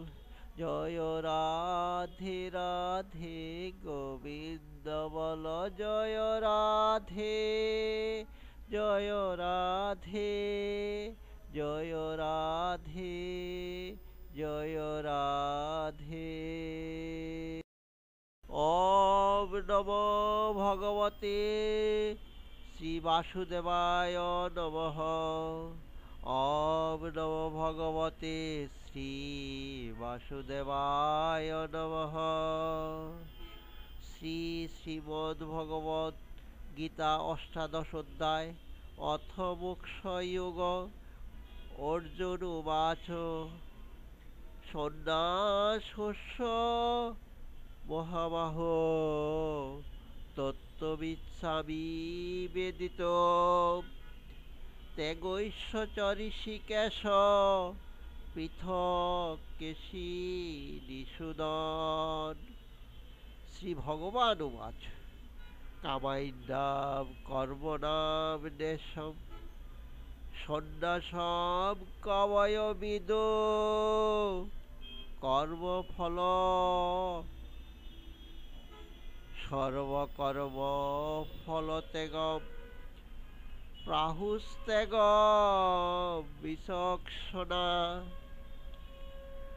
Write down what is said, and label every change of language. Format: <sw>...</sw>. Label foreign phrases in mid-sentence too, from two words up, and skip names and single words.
<bn>জয় রাধে রাধে গোবিন্দ বল জয় রাধে জয় রাধে জয় রাধে জয় রাধে।</bn> <sa>ওম নমো ভগবতে শ্রী বাসুদেবায় নমঃ। ওম নমো ভগবতে শ্রী বাসুদেবায় নমঃ। শ্রীমদ্ভগবদ গীতা অষ্টাদশ অধ্যায় অথ মোক্ষযোগ। অর্জুন উবাচ সন্ন্যাসস্য মহাবাহো তত্ত্বমিচ্ছামি বেদিতুম ত্যাগস্য চ ঋষিকেশ পৃথক কেশিনিষূদন। শ্রী ভগবান উবাচ কামান্যাং কর্মণাং নেশং সন্ন্যাসং কবয় বিদো কর্মফল সর্বকর্ম ফলত্যাগম প্রাহুস্ত্যাগম বিচক্ষণা।</sa>